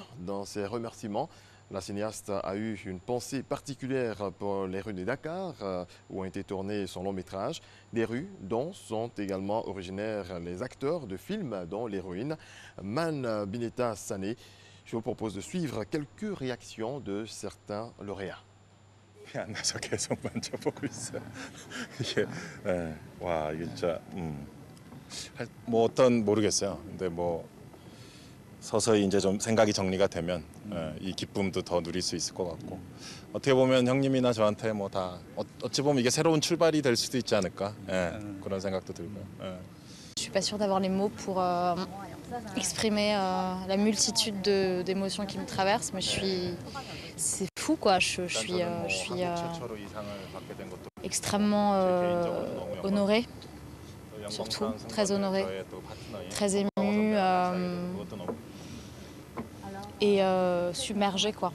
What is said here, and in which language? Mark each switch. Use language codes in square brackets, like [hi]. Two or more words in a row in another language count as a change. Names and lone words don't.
[fr] Dans ses remerciements, la cinéaste a eu une pensée particulière pour les rues de Dakar, où a été tourné son long métrage. Des rues dont sont également originaires les acteurs de films, dont l'héroïne Man Bineta Sané. Je vous propose de suivre quelques réactions de certains lauréats. [ko] 안 나서 계속 만져보고 있어요. 이게 와 이게 진짜 뭐 어떤 모르겠어요. 근데 뭐 서서히 이제 좀 생각이 정리가 되면 이 기쁨도 더 누릴 수 있을 것 같고 어떻게 보면 형님이나 저한테 뭐 다 어찌 보면 이게 새로운 출발이 될 수도 있지 않을까 그런 생각도 들고요. [fr] Je suis pas sûre d'avoir les mots pour exprimer la multitude d'émotions qui me traversent, mais c'est fou quoi. Je suis extrêmement honorée, surtout très honorée, très émue et submergée quoi.